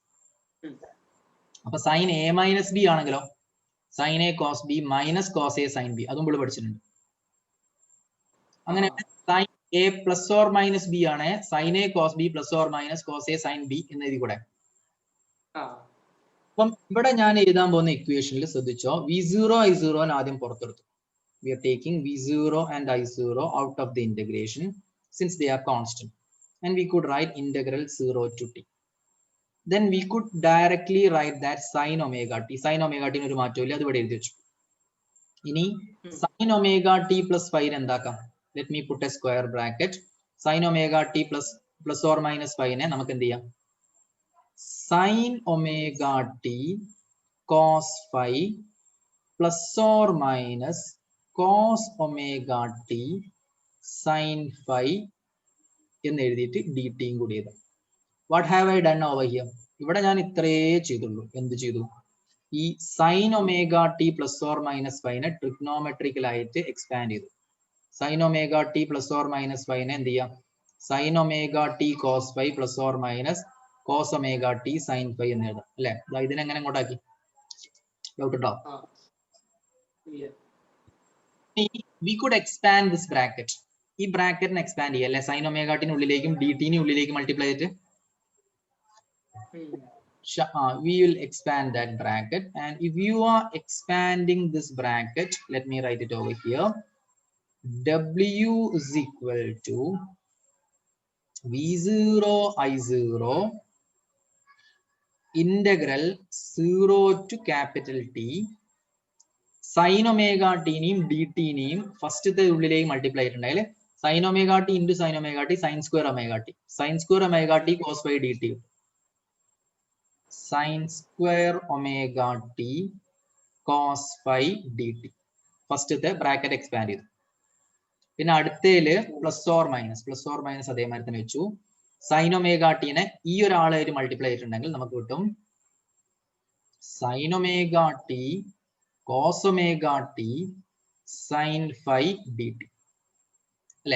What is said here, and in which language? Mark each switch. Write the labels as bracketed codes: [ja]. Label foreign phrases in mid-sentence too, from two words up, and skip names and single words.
[en] അപ്പൊ sine A minus B ആണെങ്കിലോ sine A cos B minus cos A sine B. [ml] അതും ഇവിടെ പഠിച്ചിട്ടുണ്ട്. [en] അങ്ങനെ sine A plus or minus B ആണ് sine A cos B plus or minus cos A sine B [ml] എന്ന് എഴുതി കൂടെ. അപ്പം ഇവിടെ ഞാൻ എഴുതാൻ പോകുന്ന ഇക്വേഷനിൽ ശ്രദ്ധിച്ചോ, V0 I0 ആദ്യം പുറത്തെടുത്തു. [en] We are taking V0 and I0 out of the integration since they are constant, and we could write integral 0 to t. Then we could directly write that sin omega t. Sin omega t [ml] ഒരു മാറ്റമില്ല, അത് ഇവിടെ എഴുതി വെച്ചു. ഇനി [en] sin omega t plus 5 [ml] എന്താക്കാം? [en] Let me put a square bracket. Sin omega t plus or minus 5 നെ [ml] നമുക്ക് എന്ത് ചെയ്യാം? [en] Sin omega t cos 5 plus or minus cos omega t sin phi [ml] എന്ന് എഴുതിയിട്ട് ഡി ടിയും കൂടി ചെയ്തു. [en] what have I done over here? [ml] ഇവിടെ ഞാൻ ഇത്രയേ ചെയ്തുള്ളൂ. എന്ത് ചെയ്തു? [en] ഈ sine omega t plus or minus ഫൈനെ ട്രിഗ്നോമെട്രിക്കൽ ആയിട്ട് എക്സ്പാൻഡ് ചെയ്തു. sine omega t plus or minus ഫൈനെ [ml] എന്ത് ചെയ്യാം? [en] sine omega t cos phi plus or minus cos omega t sine phi [ml] എന്ന് എഴുതാം അല്ലെ? ഇതിനെങ്ങനെ ഇങ്ങോട്ടാക്കി? ഡൗട്ട് ഉണ്ടോ? [en] we could expand this bracket. [ml] ഈ ബ്രാക്കറ്റിനെ എക്സ്പാൻഡ് ചെയ്യാം അല്ലെ? സൈൻ ഒമേഗ ടിനുള്ളിലേക്കും ഡി ടിന് ഉള്ളിലേക്കും മൾട്ടിപ്ലൈ ചെയ്തിട്ട് [en] we will expand that bracket, and if you are expanding this bracket, let me write it over here. W is equal to V0 I0 integral 0 to capital T sin omega t നെയും dt നെയും [ml] ഫസ്റ്റത്തെ ഉള്ളിലേക്ക് മൾട്ടിപ്ലൈ ചെയ്തിട്ടുണ്ടെങ്കിൽ [en] sin omega t into sin omega t sin square omega t sin square omega t cos phi dt sin square omega t cos phi dt. [ml] ഫസ്റ്റത്തെ [en] bracket expand [ml] ചെയ്തു. പിന്നെ അടുത്തതില് [en] plus or minus [ml] അതേമാതിരി തന്നെ വെച്ചു. [en] സൈൻ ഒമേഗ ടീനെ [ml] ഈ ഒരാളായിട്ട് മൾട്ടിപ്ലൈ ചെയ്തിട്ടുണ്ടെങ്കിൽ നമുക്ക് കിട്ടും [en] sine omega t cos omega t sine phi d t അല്ലെ?